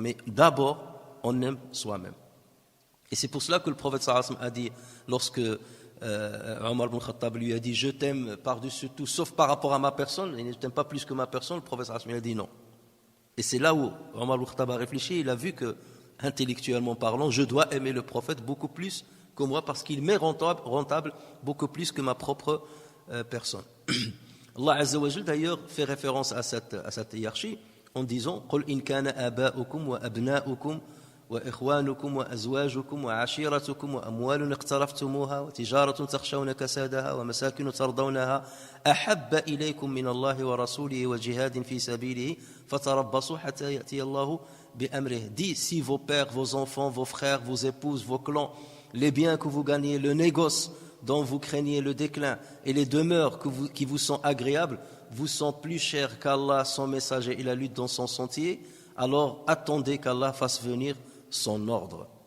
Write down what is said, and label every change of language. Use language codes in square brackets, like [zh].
[fr] Mais d'abord, on aime soi-même. Et c'est pour cela que le prophète sallallahu alayhi wa sallam a dit, lorsque Omar ibn Khattab lui a dit, je t'aime par-dessus tout, sauf par rapport à ma personne, et ne t'aime pas plus que ma personne, le prophète sallallahu alayhi wa sallam a dit non. Et c'est là où Omar ibn Khattab a réfléchi, il a vu que, intellectuellement parlant, je dois aimer le prophète beaucoup plus que moi parce qu'il m'est rentable beaucoup plus que ma propre personne. Allah Azza wa Jal d'ailleurs fait référence à cette hiérarchie en disant [ar] قل إن كان آباؤكم وأبناؤكم وإخوانكم وأزواجكم وعشيرتكم وأموال اقترفتموها وتجارة تخشون كسادها ومساكن ترضونها أحب إليكم من الله ورسوله وجهاد في سبيله فتربصوا حتى يأتي الله بأمره. [fr] Dis si vos pères, vos enfants, vos frères, vos épouses, vos clans, les biens que vous gagnez, le négoce dont vous craignez le déclin et les demeures qui vous sont agréables vous sont plus chers qu'Allah, son messager et la lutte dans son sentier, alors attendez qu'Allah fasse venir son ordre.